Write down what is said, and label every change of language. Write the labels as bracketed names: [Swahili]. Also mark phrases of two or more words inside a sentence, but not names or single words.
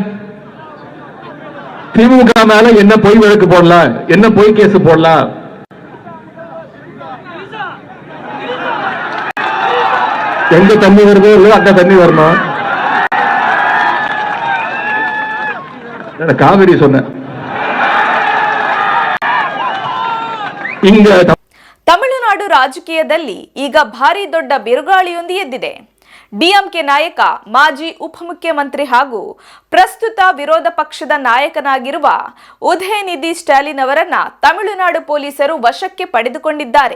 [Tamil] திமுக மேல என்ன பொய் வழக்கு போடலாம், என்ன பொய் கேஸ் போடலாம். எங்க தண்ணி வருதோ இல்லையோ அங்க தண்ணி வரணும். காவிரி சொன்ன [Kannada] ತಮಿಳುನಾಡು ರಾಜಕೀಯದಲ್ಲಿ ಈಗ ಭಾರಿ ದೊಡ್ಡ ಬಿರುಗಾಳಿಯೊಂದು ಎದ್ದಿದೆ. ಡಿಎಂಕೆ ನಾಯಕ, ಮಾಜಿ ಉಪಮುಖ್ಯಮಂತ್ರಿ ಹಾಗೂ ಪ್ರಸ್ತುತ ವಿರೋಧ ಪಕ್ಷದ ನಾಯಕನಾಗಿರುವ ಉದಯನಿಧಿ ಸ್ಟಾಲಿನ್ ಅವರನ್ನ ತಮಿಳುನಾಡು ಪೊಲೀಸರು ವಶಕ್ಕೆ ಪಡೆದುಕೊಂಡಿದ್ದಾರೆ.